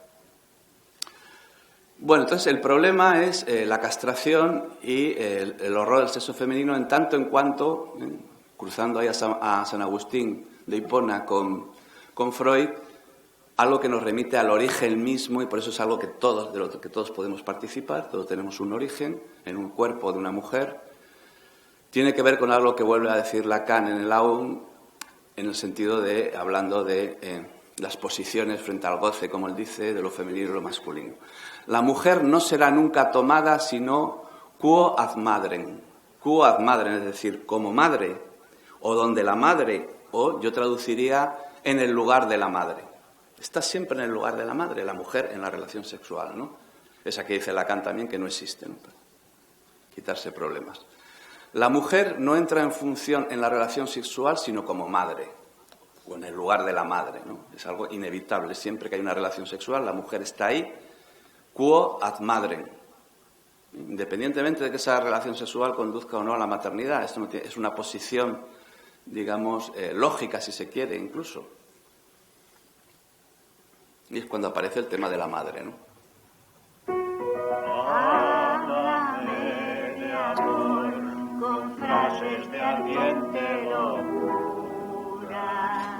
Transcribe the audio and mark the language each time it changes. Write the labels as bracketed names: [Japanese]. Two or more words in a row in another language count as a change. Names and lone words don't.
[Spanish] Bueno, entonces el problema es la castración y el horror del sexo femenino en tanto en cuanto, cruzando ahí a San Agustín de Hipona con Freud, algo que nos remite al origen mismo, y por eso es algo de lo que todos podemos participar, todos tenemos un origen en un cuerpo de una mujer. Tiene que ver con algo que vuelve a decir Lacan en el Aum, en el sentido de, hablando de las posiciones frente al goce, como él dice, de lo femenino y lo masculino. La mujer no será nunca tomada sino [Latin] quo ad madrem. Quo ad madrem, [Spanish] es decir, como madre, o donde la madre, o yo traduciría en el lugar de la madre. Está siempre en el lugar de la madre, la mujer en la relación sexual, ¿no? Esa que dice Lacan también que no existe, ¿no? Quitarse problemas. La mujer no entra en función en la relación sexual sino como madre, o en el lugar de la madre, ¿no? Es algo inevitable. Siempre que hay una relación sexual, la mujer está ahí, [Latin] quo ad madrem. [Spanish] Independientemente de que esa relación sexual conduzca o no a la maternidad, esto no es una posición, digamos, lógica, si se quiere, incluso. Y es cuando aparece el tema de la madre, ¿no? Háblame de amor con frases de ardiente locura.